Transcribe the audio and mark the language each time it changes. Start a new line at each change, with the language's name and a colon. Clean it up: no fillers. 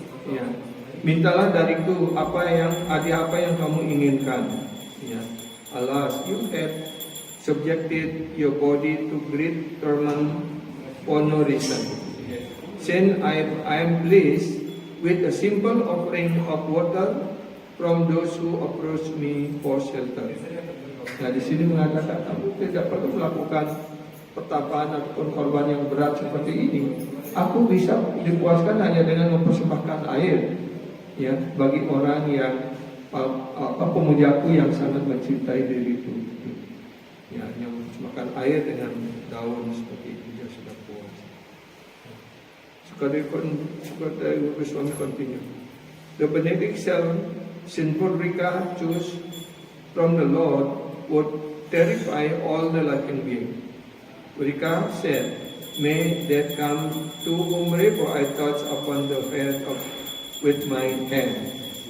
Indonesian: Ya, mintalah dariku apa yang kamu inginkan. Ya.
English: Alas, you have subjected your body to great torment for no reason. Since I am pleased with a simple offering of water from those who approach me for shelter.
Indonesian: Nah, di sini mengatakan kamu tidak perlu melakukan pertapaan ataupun korban yang berat seperti ini. Aku bisa dipuaskan hanya dengan mempersembahkan air, ya, bagi orang yang pemujaku yang sangat mencintai diriku. Ya, yang mempersembahkan air dengan daun seperti itu dia sudah puas.
English: Sukadeva Goswami continue. The benediction sinful Rika choose from the Lord would terrify all the living beings. Rika said, "May that come to whomever I touch upon the head with my hand."